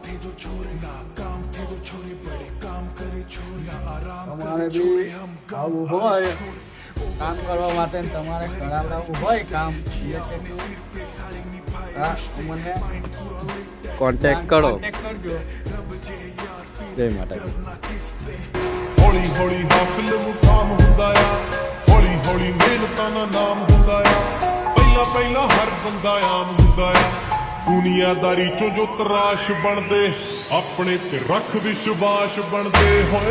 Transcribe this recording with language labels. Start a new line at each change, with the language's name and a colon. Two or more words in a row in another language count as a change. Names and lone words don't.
Gujarati: તમારે બી આવું હોય કામ કરવા માટે તમારે કરાવડાવવું હોય કામ હા મને કોન્ટેક્ટ કરો. કરજો. જય માતા.
Punjabi: ਹੌਲੀ ਹੌਲੀ ਹਾਸਲ ਮੁਕਾਮ ਹੁੰਦਾ ਆ, ਹੌਲੀ ਹੌਲੀ ਮਿਹਨਤਾਂ ਦਾ ਨਾਮ ਹੁੰਦਾ ਆ। ਪਹਿਲਾਂ ਪਹਿਲਾਂ ਹਰ ਬੰਦਾ ਆਮ ਹੁੰਦਾ ਆ, ਦੁਨੀਆਦਾਰੀ ਚੋਂ ਜੋ ਤਰਾਸ਼ ਬਣਦੇ ਆਪਣੇ ਤੇ ਰੱਖ ਵਿਸ਼ਵਾਸ ਬਣਦੇ ਹੋਏ।